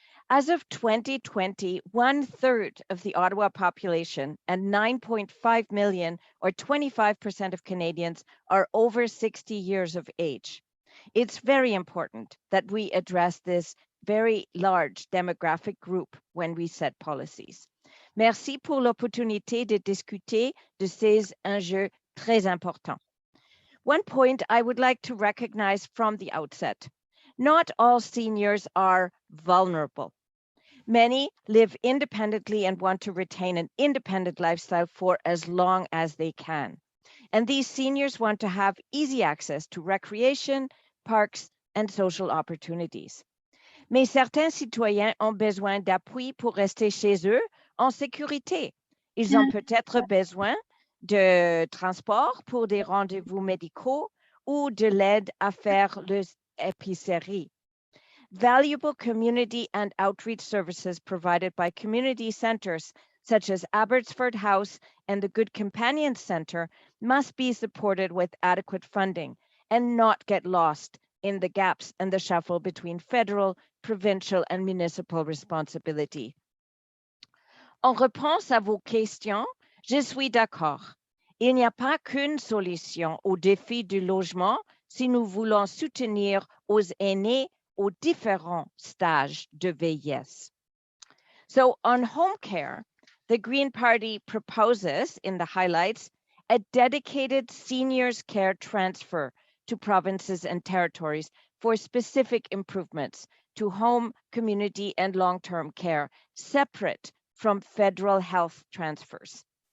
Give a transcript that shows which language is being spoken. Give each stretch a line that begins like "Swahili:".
English: As of 2020, 1/3 of the Ottawa population and 9.5 million, or 25% of Canadians, are over 60 years of age. It's very important that we address this very large demographic group when we set policies.
French: Merci pour l'opportunité de discuter de ces enjeux très importants.
English: One point I would like to recognize from the outset: not all seniors are vulnerable. Many live independently and want to retain an independent lifestyle for as long as they can. And these seniors want to have easy access to recreation, parks, and social opportunities.
French: Mais certains citoyens ont besoin d'appui pour rester chez eux en sécurité. Ils ont peut-être besoin de transport pour des rendez-vous médicaux ou de l'aide à faire l'épicerie.
English: Valuable community and outreach services provided by community centers such as Abbotsford House and the Good Companion Center must be supported with adequate funding and not get lost in the gaps and the shuffle between federal, provincial, and municipal responsibility.
French: En réponse à vos questions, je suis d'accord. Il n'y a pas qu'une solution au défi du logement si nous voulons soutenir aux aînés aux différents stages de vieillesse.
English: So on home care, the Green Party proposes in the highlights a dedicated seniors care transfer to provinces and territories for specific improvements to home, community, and long-term care, separate from federal health transfers.